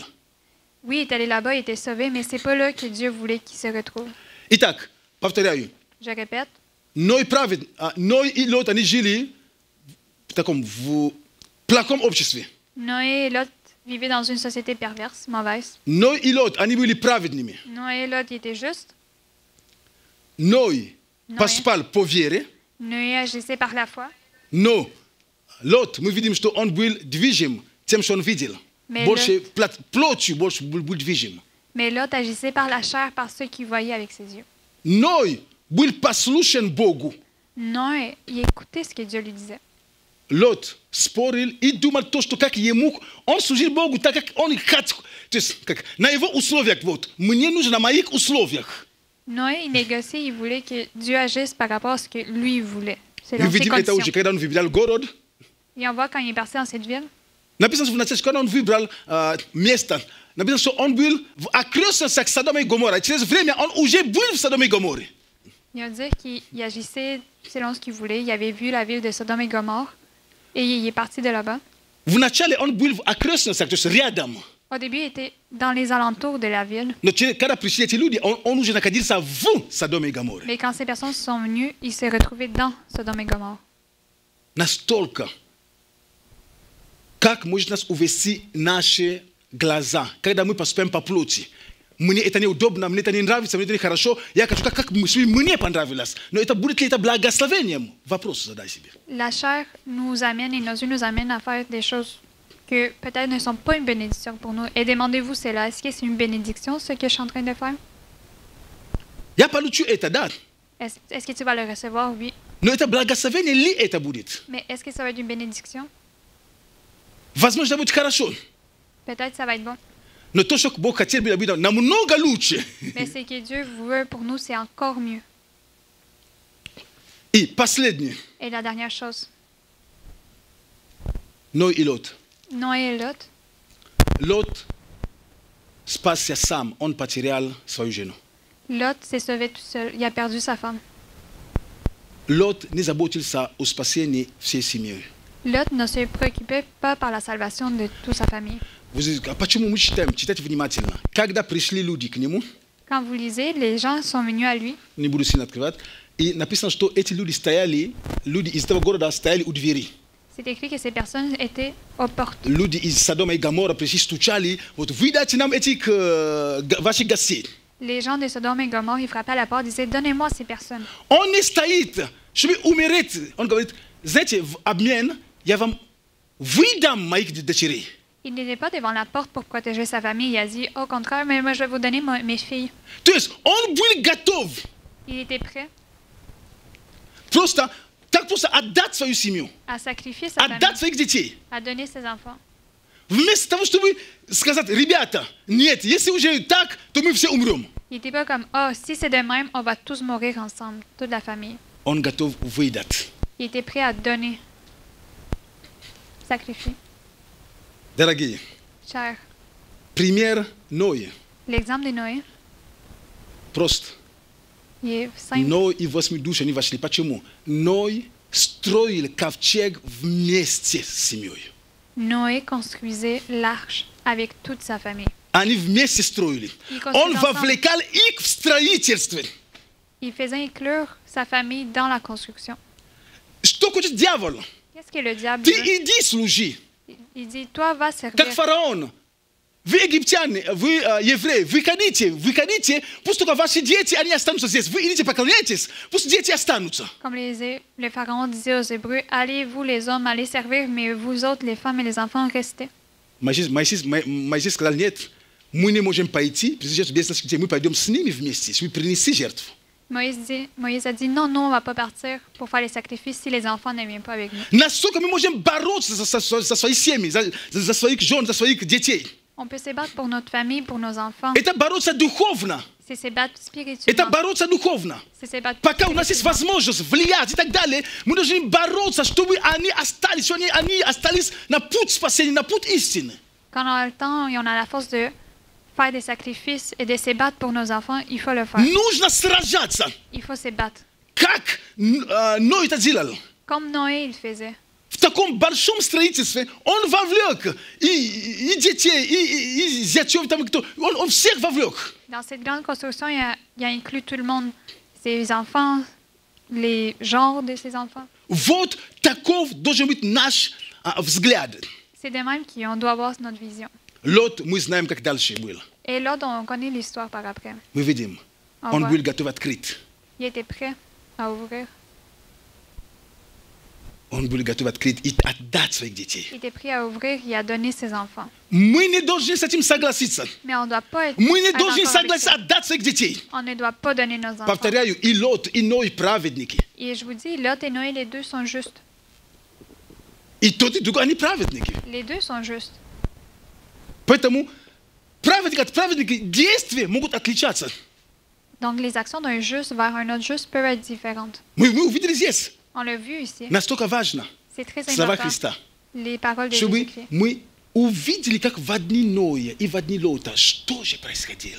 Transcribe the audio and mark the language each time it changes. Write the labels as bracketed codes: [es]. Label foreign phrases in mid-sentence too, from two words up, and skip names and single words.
[fr] Oui, il est allé là-bas, il était sauvé, mais c'est pas là que Dieu voulait qu'il se retrouve. [ru] Итак, повторяю. [fr] Je répète. [ru] Ной и Лот, они жили в таком, в плохом обществе. [fr] Noé et Lot vivaient dans une société perverse, mauvaise. [ru] Ной и Лот, они были праведными. [fr] Noé et Lot, ils étaient justes. [ru] Ной поступал по вере. [fr] Noé agissait par la foi. [ru] Но Лот, мы видим, что он был движим тем, что он видел. [fr] Mais [ru] Больше плотью, больше был движим. [fr] Mais Lot agissait par la chair, par ceux qu'il voyait avec ses yeux. [ru] Ной был послушен Богу. [fr] Noé, il écoutait ce que Dieu lui disait. [ru] Лот спорил и думал то, что как ему, он служил Богу так, как он хотел. То есть, как на его условиях, вот, мне нужно на моих условиях. [fr] Noé, il négociait, il voulait que Dieu agisse par rapport à ce que lui voulait. C'est [ru] Мы [fr] dans ses [ru] видим это уже, [fr] conditions. [ru] когда он выбирал город. [fr] Et on voit quand il est parti dans cette ville, [ru] Написано, что когда он выбрал место, написано, что он был в окрестностях Содома и Гоморра. Через время он уже был в Содоме и Гоморре. [fr] il va dire qu'il agissait selon ce qu'il voulait. Il avait vu la ville de Sodome et Gomorrhe et il est parti de là-bas. [ru] Вначале он был в окрестностях, то есть рядом. [fr] Au début, il était dans les alentours de la ville. [ru] Но когда пришли эти люди, он уже находился в Содоме и Гоморре. [fr] Mais quand ces personnes sont venues, il s'est retrouvé dans Sodome et Gomorrhe. [ru] Настолько. Как может нас увести наши глаза, когда мы поступаем по плоти? Мне это неудобно, мне это не нравится, мне это не хорошо. Я хочу, как мне понравилось. Но это будет ли это благословением? Вопрос задай себе. [fr] La chair nous amène et nos yeux nous amènent à faire des choses que peut-être ne sont pas une bénédiction pour nous. Et demandez-vous cela. Est-ce que c'est une bénédiction, ce que je suis en train de faire? [ru] Я получу это, да. [fr] Est-ce que tu vas le recevoir? Oui. [ru] Но это благословение ли это будет? [fr] Mais est-ce que ça va être une bénédiction? [ru] Возможно, будет хорошо. [fr] Peut-être ça va être bon. [ru] Но то, что Бог хотел бы быть намного лучше. [fr] Mais ce que Dieu veut pour nous, c'est encore mieux. [ru] И последнее. [fr] Et la dernière chose, [ru] Ной и Лот. [fr] Noé et Lot, [ru] Лот спасся сам, он потерял свою жену. [fr] Lot s'est sauvé tout seul. Il a perdu sa femme. [ru] Лот не заботился о спасении всей семьи. [fr] Lot ne se préoccupait pas par la salvation de toute sa famille. [ru] А почему мы читаем? Читайте внимательно. Когда пришли люди к нему, [fr] Quand vous lisez, les gens sont venus à lui. [ru] не буду сильно открывать, и написано, что эти люди стояли, люди из этого города стояли у двери. [fr] C'est écrit que ces personnes étaient aux portes. [ru] Люди из Содома и Гоморра пришли, стучали, вот выдайте нам этих ваших гостей. [fr] Les gens de Sodome et Gomorrhe, ils frappaient à la porte, disaient, donnez-moi ces personnes. [ru] Он не стоит, чтобы умереть. Он говорит, знаете, в обмен я вам выдам моих дочерей. [fr] Il n'était pas devant la porte pour protéger sa famille. Il a dit, au contraire, mais moi je vais vous donner mes filles. [ru] То есть он был готов [fr] Il était prêt [ru] просто отдать свою семью, [fr] à sacrifier sa famille, [ru] отдать своих детей. [fr] à donner ses enfants. [ru] Вместо того, чтобы сказать, ребята, нет, если уже так, то мы все умрем. [fr] Il n'était pas comme, ah, si c'est de même, on va tous mourir ensemble, toute la famille. [ru] Он готов выдать. [fr] Il était prêt à donner, sacrifier. [ru] Дорогие, [fr] Cher, [ru] пример Ноя [fr] l'exemple de Noé, [ru] прост. [fr] il est simple. [ru] Ной и 8 душ они вошли. Почему? Ной строил ковчег вместе с семьей. [fr] Noé construisait l'arche avec toute sa famille. [ru] Они вместе строили. [fr] Ils [ru] Он [fr] construisaient ensemble. [ru] вовлекал их в строительство. [fr] Il faisait inclure sa famille dans la construction. [ru] Что хочет дьявол? [fr] Qu'est-ce que le diable [ru] Ты [fr] veut? [ru] иди служи. [fr] Il dit, toi, va servir. [ru] Как фараон. Вы египтяне, вы евреи, выходите, пусть только ваши дети, они останутся здесь. Вы идите поклоняйтесь, пусть дети останутся. [fr] Comme le pharaon disait aux Hébreux, allez, vous les hommes, allez servir, mais vous autres, les femmes et les enfants, restez. [ru] Моисей сказал, нет, мы не можем пойти, прежде без наших детей, мы пойдем с ними вместе, чтобы принести жертву. [fr] Moïse a dit, non, on ne va pas partir pour faire les sacrifices si les enfants ne viennent pas avec nous. [ru] Насколько мы можем бороться за свои семьи, за своих жен, за своих детей? [fr] On peut se battre pour notre famille, pour nos enfants. [ru] Это бороться духовно. [fr] C'est se battre [ru] Это [fr] spirituellement. [ru] бороться духовно. [fr] C'est se battre [ru] Пока у нас есть [fr] spirituellement. [ru] возможность влиять и так далее, мы должны бороться, чтобы они остались на путь спасения, на путь истины. [fr] Quand on a le temps et on a la force de faire des sacrifices et de se battre pour nos enfants, il faut le faire. [ru] Нужно сражаться. [fr] Il faut se battre. [ru] Как Ной это делал? [fr] Comme Noé, il faisait. [ru] В таком большом строительстве он вовлек и детей, и зятьев, там кто, он всех вовлек. [fr] Dans cette grande construction, il a inclus tout le monde. Ses enfants, les genres de ses enfants. [ru] Вот таков должен быть наш взгляд. [fr] C'est de même qu'on doit avoir notre vision. [ru] Лот, мы знаем, как дальше было. [fr] Et l'autre, on connaît l'histoire par après. [ru] Мы видим, [fr] On [ru] он [fr] voit. [ru] был готов открыть. [fr] Il était prêt à ouvrir. [ru] Он был готов открыть и отдать своих детей. [fr] Il était prêt à ouvrir et à donner ses enfants. [ru] Мы не должны с этим согласиться. [fr] Mais on ne doit pas être. [ru] Мы не [fr] être [ru] должны [fr] d'accord avec [ru] согласиться [fr] ça. [ru] отдать своих детей. [fr] On ne doit pas donner nos enfants. [ru] Повторяю, и Лот, и Ной праведники. [fr] Et je vous dis, Lot et Noé, les deux sont justes. [ru] И тот, и другой, они праведники. [fr] Les deux sont justes. [ru] Поэтому праведник от праведника действия могут отличаться. [fr] Donc, les actions d'un juste vers un autre juste peuvent être différentes. [ru] Мы увидели здесь. [fr] On l'a vu ici. [ru] Настолько важно [fr] C'est très [ru] слова [fr] important. [ru] Христа. [fr] Les paroles de [ru] Чтобы [fr] Jésus-Christ. [ru] мы увидели, как в дни Ноя и в дни Лота, что же происходило.